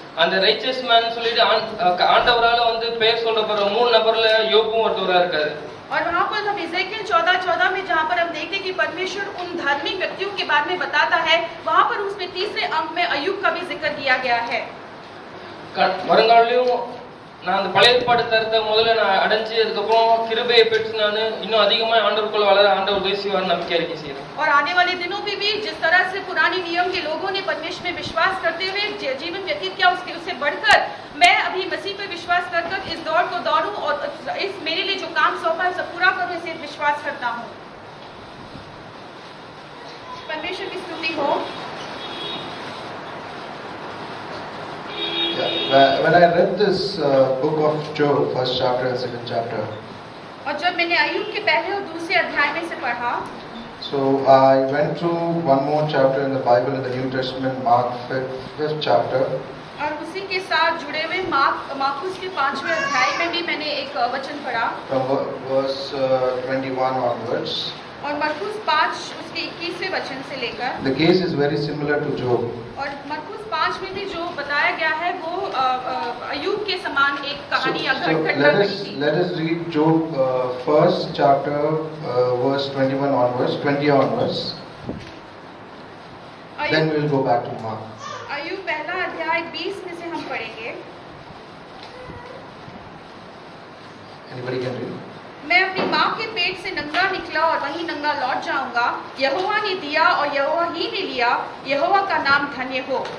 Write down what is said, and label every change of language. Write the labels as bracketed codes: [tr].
[ta] அந்த [en] riches man [ta] சொல்லிட்டு ஆண்டவரால வந்து பெயர் சொல்லப்படுற 3 நபர்ல யோபும் ஒருத்தவரா இருக்காரு। [hi] और वहाँ पर हम इज़ेकियेल 14:14 में जहाँ पर हम देखते हैं कि परमेश्वर उन धार्मिक व्यक्तियों के बारे में बताता है, वहाँ पर उसमें 3रे अंक में अय्यूब का भी जिक्र किया गया है। [ta] வருங்காலையும் நான் அந்த பழைய ஏற்பாடு தரத்தை முதல்ல நான் அடைஞ்சு அதுக்கப்புறம் கிருபையை பெற்று நான் இன்னும் அதிகமாக ஆண்டவருக்குள்ள வளர ஆண்டவர் உதவி செய்வார் நம்பிக்கை அறிக்கை செய்யறேன்। [hi] और आने वाले दिनों में भी जिस तरह से पुराने नियम के लोगों ने परमेश्वर में विश्वास करते हुए जीवन व्यतीत किया, उससे बढ़कर मैं अभी मसीह पर विश्वास कर इस दौड़ को दौड़ूं और इस मेरे लिए जो काम सौंपा है सब पूरा करूं, इसे विश्वास करता हूं। परमेश्वर की स्तुति हो। [en] When I read this book of Job, first chapter and second chapter, [hi] और जब मैंने अय्यूब के पहले और दूसरे अध्याय में से पढ़ा, [en] so I went through one more chapter in the Bible in the New Testament, Mark 5th chapter. [hi] और उसी के साथ जुड़े हुए मार्कुस के 5वें अध्याय में भी मैंने एक वचन पढ़ा [en] From verse 21 onwards. [hi] और मरकुस 5 उसके 21वें वचन से लेकर [en] The case is very similar to Job. [hi] और मरकुस 5 में भी जो बताया गया है वो अय्यूब के समान एक कहानी या घटना घटी थी। [en] Let us read Job first chapter verse 21 onwards, 20 onwards. Then we will go back to Mark. [hi] अय्यूब पहला अध्याय 20 में से हम पढ़ेंगे। [en] Anybody can read? [hi] मैं अपनी माँ के पेट से नंगा निकला और वहीं नंगा लौट जाऊंगा। यहोवा ने दिया और यहोवा ही ने लिया, यहोवा का नाम धन्य हो।